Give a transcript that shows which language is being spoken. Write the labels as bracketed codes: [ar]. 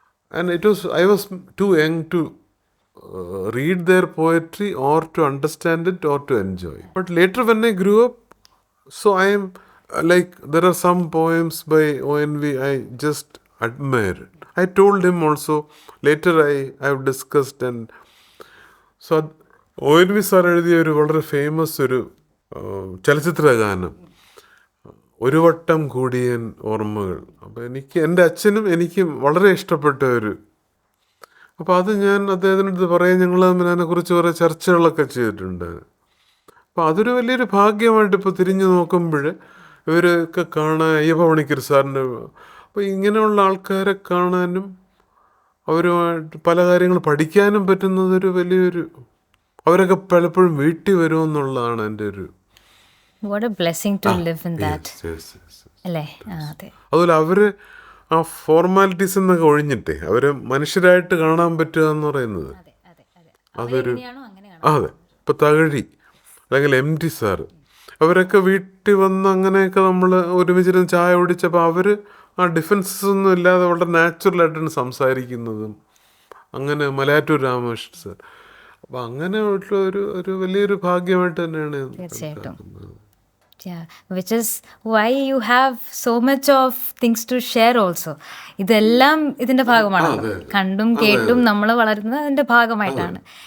[en] And I was too young to read their poetry or to understand it or to enjoy. But later when I grew up, so I am like, there are some poems by O.N.V. I just admire it. I told him also, later I have discussed, and so O.N.V. [ml] Sir എഴുതിയ ഒരു വളരെ famous ഒരു ചലച്ചിത്ര ഗാനം, ഒരു വട്ടം കൂടിയൻ ഓർമ്മകൾ. അപ്പോൾ എൻ്റെ അച്ഛനും എനിക്കും വളരെ ഇഷ്ടപ്പെട്ട അപ്പോൾ അത് ഞാൻ അദ്ദേഹത്തിനടുത്ത് പറയാൻ, ഞങ്ങൾ തമ്മിൽ അതിനെക്കുറിച്ച് കുറേ ചർച്ചകളൊക്കെ ചെയ്തിട്ടുണ്ട്. അപ്പോൾ അതൊരു വലിയൊരു ഭാഗ്യമായിട്ട് ഇപ്പോൾ തിരിഞ്ഞു നോക്കുമ്പോൾ ഇവരൊക്കെ കാണാൻ, അയ്യപ്പ പണിക്കർ സാറിൻ്റെ, അപ്പോൾ ഇങ്ങനെയുള്ള ആൾക്കാരെ കാണാനും അവരുമായിട്ട് പല കാര്യങ്ങൾ പഠിക്കാനും പറ്റുന്നതൊരു വലിയൊരു, അവരൊക്കെ പലപ്പോഴും വീട്ടിൽ വരുമെന്നുള്ളതാണ് എൻ്റെ ഒരു... [en] What a blessing to live in that. Yes. [ml] അല്ലേ? അതെ. അതുപോലെ അവർ ആ ഫോർമാലിറ്റീസ് എന്നൊക്കെ ഒഴിഞ്ഞിട്ടേ അവരെ മനുഷ്യരായിട്ട് കാണാൻ പറ്റുക എന്ന് പറയുന്നത് അതൊരു... അതെ. ഇപ്പം തകഴി അല്ലെങ്കിൽ M.T. സാറ്, അവരൊക്കെ വീട്ടിൽ വന്ന് അങ്ങനെയൊക്കെ നമ്മൾ ഒരുമിച്ചിരുന്ന് ചായ കുടിച്ചപ്പോൾ അവർ ആ ഡിഫൻസസ് ഒന്നും ഇല്ലാതെ വളരെ നാച്ചുറലായിട്ടാണ് സംസാരിക്കുന്നതും. അങ്ങനെ മലയാറ്റൂർ രാമകൃഷ്ണൻ സാർ, അപ്പം അങ്ങനെ ഒരു വലിയൊരു ഭാഗ്യമായിട്ട് തന്നെയാണ് ഞാൻ തീർച്ചയായിട്ടും. കണക്കാക്കുന്നത്. [en] Yeah, which is why you have so much of things to share also. [ml] ഇതെല്ലാം ഇതിൻ്റെ ഭാഗമാണല്ലോ. അതെ. കണ്ടും കേട്ടും നമ്മൾ വളരുന്നത് അതിൻ്റെ ഭാഗമായിട്ടാണ്.